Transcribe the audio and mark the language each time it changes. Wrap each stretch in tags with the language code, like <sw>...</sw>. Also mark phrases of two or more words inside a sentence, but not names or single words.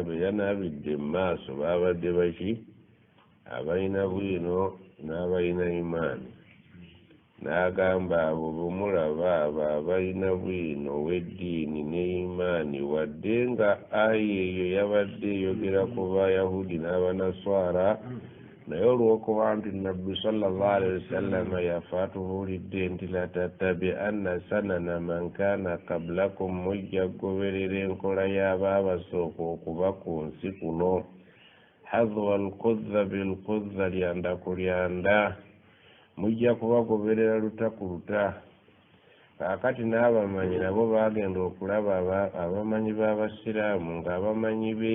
<lg>be yanaabidde mu maaso baabadde baki abalina bwino n'abalina imaani n'agamba abo bumulaba abo abalina bwino ow'eddiini ne imaani wadde nga aya eyo yabadde eyogera ku bayahudi n'abanaswara naye olw'okuba nti nabbi</lg> <ar>صلى الله عليه وسلم</ar> <lg>yafa atubuulidde nti</lg> <ar>لتتبعن سنن من كان قبلكم</ar> <lg>mujja kugoberera enkola y'abaabasooka okuba ku nsi kuno</lg> <ar>حذو القذة بالقذة</ar> <lg>lyanda ku lyanda mujja kubagoberera luta ku luta kaakati n'abamanyi nabo baagenda okulaba abamanyi b'abasiraamu ng'abamanyi</lg>